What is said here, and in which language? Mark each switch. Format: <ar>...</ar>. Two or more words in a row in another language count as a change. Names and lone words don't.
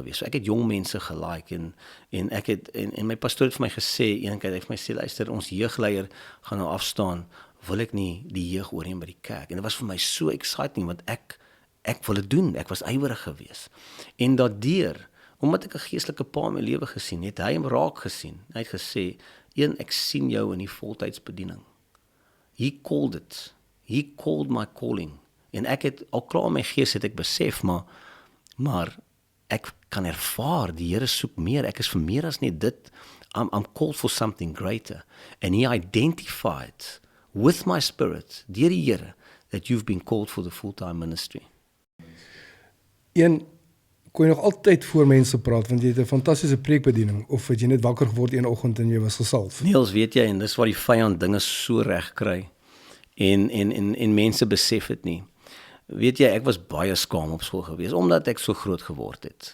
<af>So ek het jong mense gelike en my pastoor het vir my gesê, eendag het hy vir my sê, luister, ons jeugleier gaan nou afstaan, wil ek nie die jeug oorneem by die kerk. En dit was vir my so exciting want ek wil dit doen. Ek was ywerig gewees. En daardeur, omdat ek 'n geestelike pa in my lewe gesien het, hy hom raak gesien. Hy het gesê, ek sien jou in die voltydsbediening.</af> <en>He called it. He called my calling.</en> <af>En ek het al klaar in my gees het ek besef, maar ek kan ervaar, die Here soek meer, ek is vir meer as net dit,</af> <en>I'm called for something greater, and he identified with my spirit,</en> <af>deur die Here,</af> <en>that you've been called for the full-time ministry.</en> <af>Kon jy nog altyd voor mense praat, want jy het 'n fantastiese preekbediening, of het jy net wakker geword een oggend en jy was gesalf? Niels, weet jy, en dis waar die vyand dinge so reg kry, en mense besef dit nie. Weet jy, ek was baie skaam op skool gewees, omdat ek so groot geword het.</af>